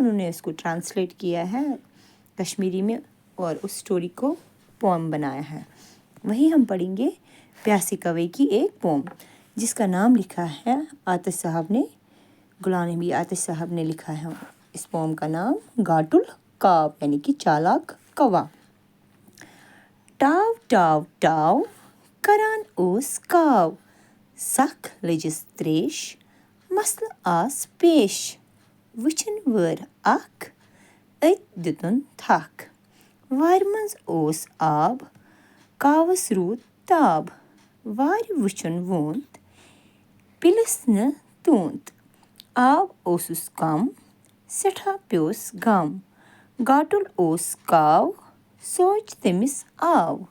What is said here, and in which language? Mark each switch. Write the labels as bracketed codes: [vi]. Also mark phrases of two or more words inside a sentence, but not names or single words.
[hi] उन्होंने इसको ट्रांसलेट किया है कश्मीरी में और उस स्टोरी को पोम बनाया है। वही हम पढ़ेंगे प्यासे कौवे की एक पोम जिसका नाम लिखा है आतिश साहब ने, गुलाम नबी आतिश साहब ने लिखा है। इस पोम का नाम [ks] गाटुल काव [hi] यानी कि चालाक कौवा। [ks] टाव टाव टाव करान ओस काव, सख लजिस त्रेश मसल आस पेश, वुचन वर अख अत दितुन थक, وارِ منٛز اوس آب کاوَس روٗد تاب، وارِ وٕچھُن ووٚنٛد پِلِس نہٕ توٚنٛد، آب اوسُس کم سٮ۪ٹھاہ پیوٚس غم، گاٹُل اوس کاو سونٛچ تٔمِس آو،